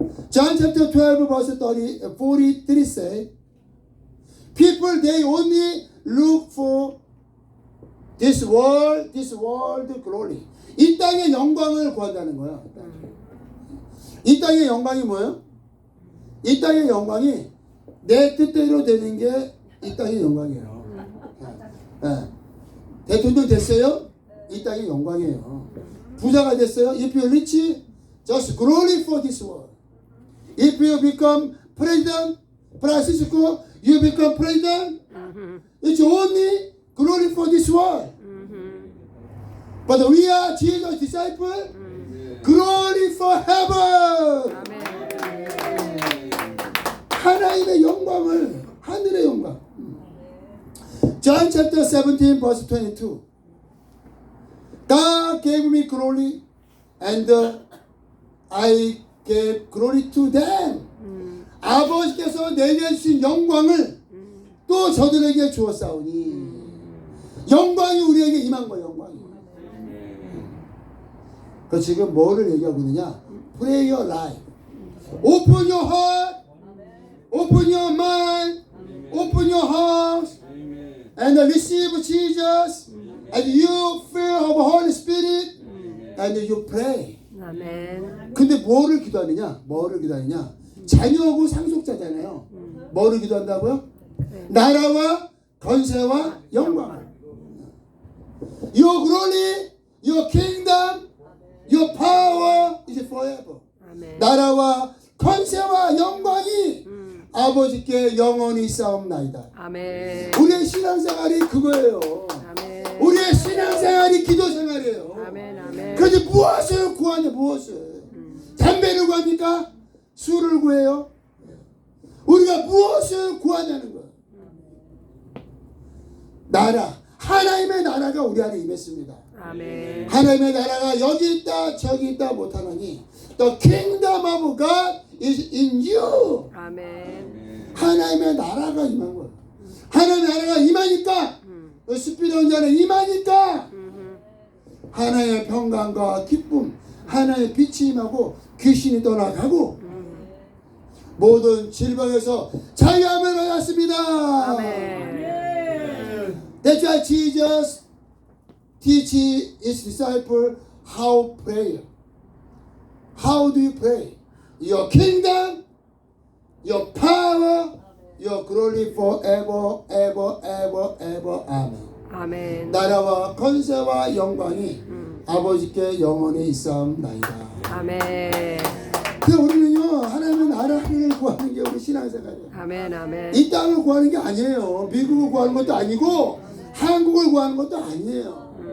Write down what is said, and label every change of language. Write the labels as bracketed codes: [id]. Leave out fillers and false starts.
[en] John chapter 12 verse 43 say, people they only look for this world glory. [ko] 이 땅의 영광을 구한다는 거야. 이 땅의 영광이 뭐예요? 이 땅의 영광이 내 뜻대로 되는 게 이 땅의 영광이에요. 예. 대통령 됐어요? 이 땅의 영광이에요. 부자가 됐어요? [en] If you're rich, just glory for this world. If you become president, Francisco, you become president, it's only glory for this world. But we are Jesus' disciples, glory for heaven. [ko] 하나님의 영광을, 하늘의 영광. [en] John chapter 17 verse 22. God gave me glory and I gave glory to them. [ko] 아버지께서 내게 주신 영광을 또 저들에게 주었사오니. 영광이 우리에게 임한 거예요. 영광이. 그 지금 뭐를 얘기하고 있느냐? [en] Pray your life. Open your heart. Open your mind. Open your house. And receive Jesus. And you fill of Holy Spirit. And you pray. [ko] 아멘. 근데 뭐를 기도하느냐? 뭐를 기도하느냐? 자녀하고 상속자잖아요. 뭐를 기도한다고요? 나라와 권세와 영광을. [en] Your glory, your kingdom, your power is forever. [ko] 아멘. 나라와 권세와 영광이 아버지께 영원히 싸움나이다. 아멘. 우리의 신앙생활이 그거예요. 아멘. 우리의 신앙생활이 기도생활이에요. 아멘. 아멘. 그런데 무엇을 구하냐? 무엇을? 담배를 구합니까? 술을 구해요? 우리가 무엇을 구하냐는 거예요. 나라, 하나님의 나라가 우리 안에 임했습니다. 아멘. 하나님의 나라가 여기 있다 저기 있다 못하나니 [en] The kingdom of God is in you. [ko] 아멘. 하나님의 나라가 임한 거예요. 하나님의 나라가 임하니까 스피릿 안에 임하니까 하나님의 평강과 기쁨, 하나님의 빛이 임하고 귀신이 떠나가고 모든 질병에서 자유함을 받았습니다. 아멘. [en] That's why Jesus teach his disciple how pray. How do you pray? Your kingdom, your power, your glory forever, ever, ever, ever. Amen. [ko] 아멘. 나라와 권세와 영광이 아버지께 영원히 있사옵나이다. 아멘. 그래서 우리는요 하나님의 나라를 구하는 게 우리 신앙생활이에요. 아멘. 아멘. 이 땅을 구하는 게 아니에요. 미국을 구하는 것도 아니고 한국을 구하는 것도 아니에요.